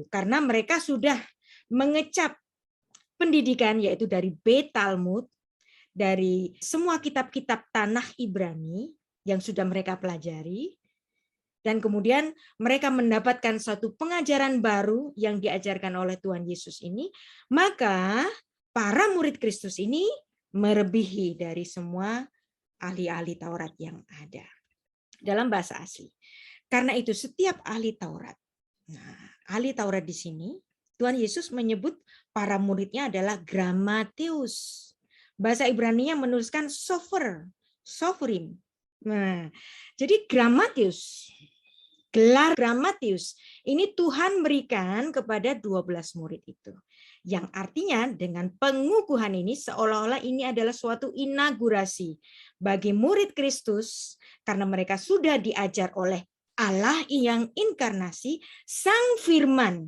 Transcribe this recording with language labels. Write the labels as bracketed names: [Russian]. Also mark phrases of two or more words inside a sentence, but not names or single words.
[Indonesian] Karena mereka sudah mengecap pendidikan yaitu dari Beit Talmud, dari semua kitab-kitab tanah Ibrani yang sudah mereka pelajari, dan kemudian mereka mendapatkan suatu pengajaran baru yang diajarkan oleh Tuhan Yesus ini, maka para murid Kristus ini melebihi dari semua ahli-ahli Taurat yang ada dalam bahasa asli. Karena itu setiap ahli Taurat, nah, ahli Taurat di sini Tuhan Yesus menyebut para muridnya adalah grammateus. Bahasa Ibrani-nya menuliskan [Hebrew] סופר, סופרים. [Indonesian] Nah, jadi grammateus, gelar grammateus ini Tuhan berikan kepada 12 murid itu. Yang artinya dengan pengukuhan ini seolah-olah ini adalah suatu inaugurasi bagi murid Kristus karena mereka sudah diajar oleh Allah yang inkarnasi, Sang Firman.